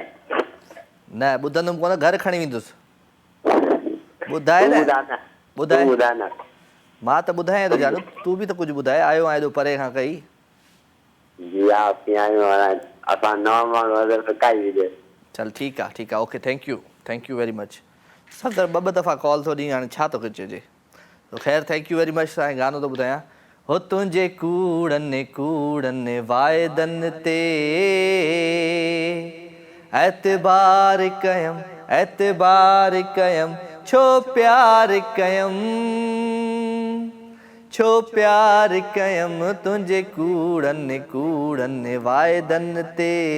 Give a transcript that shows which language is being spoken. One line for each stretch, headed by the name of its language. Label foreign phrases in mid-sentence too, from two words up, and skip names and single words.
Sindhi: न ॿुधंदुमि कोन, घर खणी वेंदुसि। ॿुधाए न, ॿुधाए। मां त ॿुधायां थो जानू, तूं बि त कुझु ॿुधाए। आयो आहे एॾो परे खां कई। जी हा असां नवां माण्हू काई विझे। चल ठीकु आहे
English: OK thank you very much.
Sindhi: सर ॿ दफ़ा कॉल थो ॾींहुं, हाणे छा थो चइजे। तो ख़ैर
English: thank you very much.
Sindhi: तव्हांखे गानो थो ॿुधायां। हो तुंहिंजे कूड़नि कूड़नि वाइदनि ते एतबार कयम छो प्यार कयम तुंहिंजे कूड़नि वाइदनि ते।